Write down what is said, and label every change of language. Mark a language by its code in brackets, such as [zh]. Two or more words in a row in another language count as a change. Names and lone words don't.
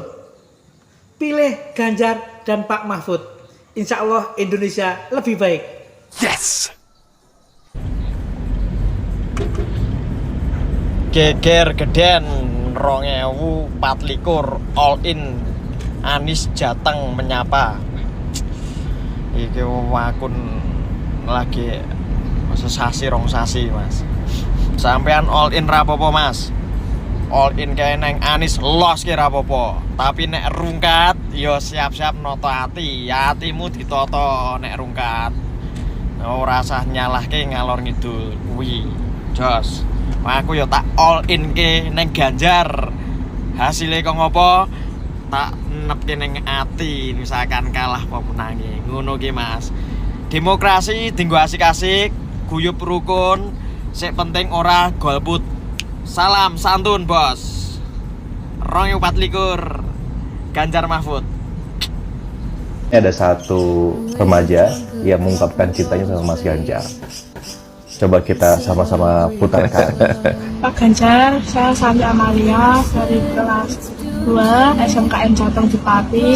[id] Pilih Ganjar dan Pak Mahfud. [ar] إن شاء الله [id] Indonesia lebih baik. Yes. [jv] Geger geden 2024 [en] all in [jv] Anies Jateng menyapa. Iki wakun lagi sesasi rong sasi Mas. Sampean [en] all in [jv] rapopo Mas. [en] All in [jv] kayak neng Anies los ki rapopo. Tapi nek rungkat yo siap-siap noto hati. Hatimu ditoto nek rungkat. Ora usah nyalahke ngalor ngidul kuwi. Jos. Aku yo tak [en] all in [jv] ke neng Ganjar. Hasilnya kok ngopo? Tak nepke neng ati, misalkan kalah apa menangi. Ngono ki Mas. Demokrasi dinggo asik-asik, guyub rukun, sik penting ora golput. Salam santun, Bos. 2024 Ganjar Mahfud. [id] Ada satu remaja yang mengungkapkan cintanya sama Mas Ganjar. Coba kita sama-sama putarkan. Pak Ganjar, saya Sandi Amalia dari kelas 2 SMKN Jateng Jepati.